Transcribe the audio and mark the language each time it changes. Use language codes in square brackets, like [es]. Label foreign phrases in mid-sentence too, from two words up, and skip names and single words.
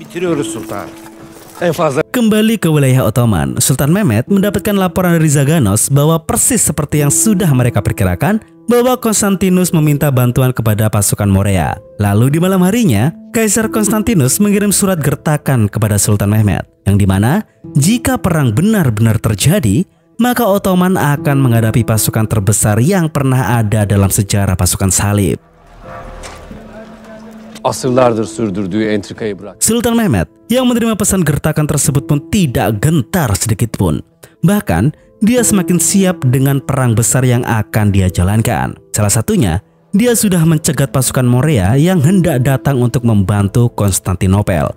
[id] Kembali ke wilayah Ottoman, Sultan Mehmed mendapatkan laporan dari Zaganos bahwa persis seperti yang sudah mereka perkirakan, bahwa Konstantinus meminta bantuan kepada pasukan Morea. Lalu di malam harinya, Kaisar Konstantinus mengirim surat gertakan kepada Sultan Mehmed, yang dimana jika perang benar-benar terjadi, maka Ottoman akan menghadapi pasukan terbesar yang pernah ada dalam sejarah pasukan salib. [tr] Asırlardır sürdürdüğü entrikayı bırak. [id] Sultan Mehmed yang menerima pesan gertakan tersebut pun tidak gentar sedikit pun. Bahkan, dia semakin siap dengan perang besar yang akan dia jalankan. Salah satunya, dia sudah mencegat pasukan Morea yang hendak datang untuk membantu Konstantinopel.